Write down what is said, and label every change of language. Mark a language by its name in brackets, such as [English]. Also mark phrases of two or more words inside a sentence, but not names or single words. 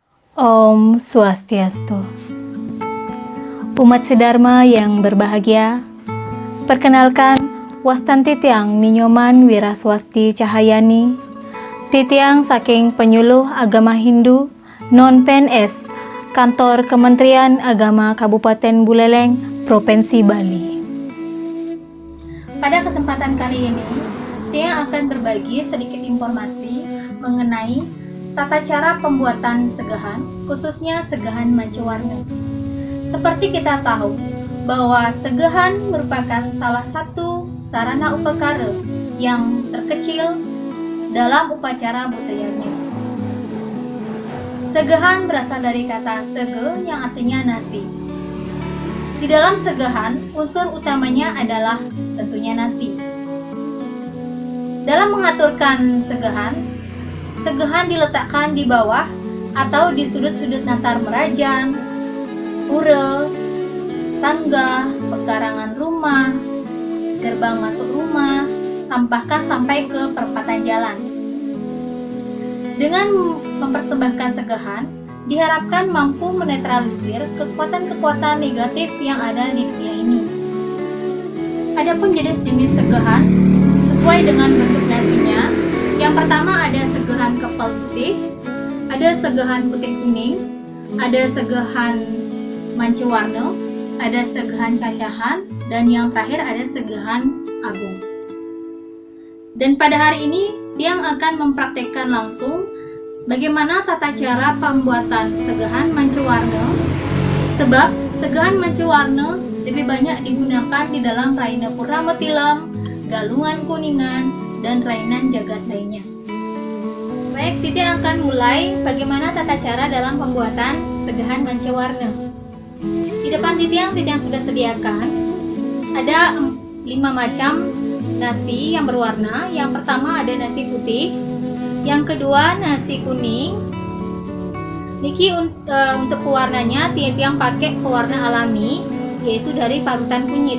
[Balinese] Om Swastiastu. [Indonesian] Umat Sedharma yang berbahagia, perkenalkan [Balinese] Wastan Titiang [Indonesian] Ninyoman Wiraswasti Cahayani, [Balinese] Titiang saking [Indonesian] Penyuluh Agama Hindu Non-PNS, Kantor Kementerian Agama Kabupaten Buleleng, Provinsi Bali. Pada kesempatan kali ini, Tiang akan berbagi sedikit informasi mengenai tata cara pembuatan segahan, khususnya segahan mancawarna. Seperti kita tahu bahwa segahan merupakan salah satu sarana upakara yang terkecil dalam upacara budayanya. Segahan berasal dari kata sege yang artinya nasi. Di dalam segahan, unsur utamanya adalah tentunya nasi. Dalam mengaturkan segahan diletakkan di bawah atau di sudut-sudut natar merajan, pura, sanggah, pekarangan rumah, gerbang masuk rumah, bahkan sampai ke perempatan jalan. Dengan mempersembahkan segahan, diharapkan mampu menetralisir kekuatan-kekuatan negatif yang ada di dunia ini. Adapun jenis-jenis segahan sesuai dengan bentuk nasinya. Yang pertama ada segahan kepal putih, ada segahan putih kuning, ada segahan mancawarna, ada segahan cacahan, dan yang terakhir ada segahan agung. Dan pada hari ini Tiang akan mempraktekkan langsung bagaimana tata cara pembuatan segahan mancawarna, sebab segahan mancawarna lebih banyak digunakan di dalam Raina Purnama Tilam, Galungan Kuningan, dan rainan jagat lainnya. Baik, Titi akan mulai bagaimana tata cara dalam pembuatan segahan mancawarna. Di depan Titi yang sudah sediakan ada 5 macam nasi yang berwarna. Yang pertama ada nasi putih, yang kedua nasi kuning. Niki untuk pewarnanya Titi yang pakai pewarna alami, yaitu dari parutan kunyit.